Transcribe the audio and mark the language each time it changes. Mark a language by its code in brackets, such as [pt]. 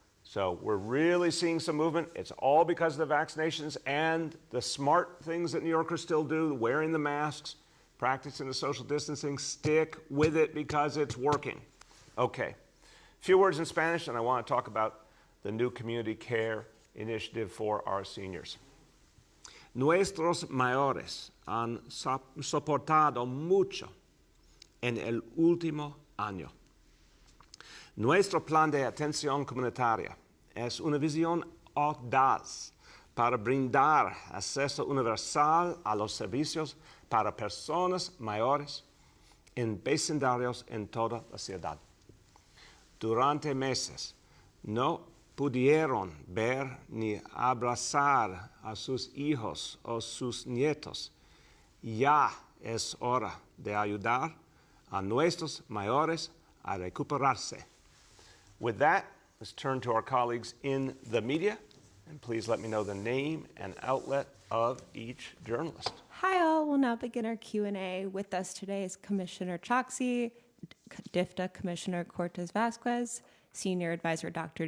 [en] So we're really seeing some movement. It's all because of the vaccinations and the smart things that New Yorkers still do, wearing the masks, practicing the social distancing. Stick with it because it's working. Okay, a few words in Spanish, and I want to talk about the new community care initiative for our seniors. [es] Nuestros mayores han soportado mucho en el último año. Nuestro plan de atención comunitaria es una visión audaz para brindar acceso universal a los servicios para personas mayores en vecindarios en toda la ciudad. Durante meses no pudieron ver ni abrazar a sus hijos o sus nietos. Ya es hora de ayudar a nuestros mayores a recuperarse. [en] With that, let's turn to our colleagues in the media, and please let me know the name and outlet of each journalist. Hi all, we'll now begin our Q&A. With us today is Commissioner Choksi, DFTA Commissioner Cortez Vasquez, Senior Advisor Dr.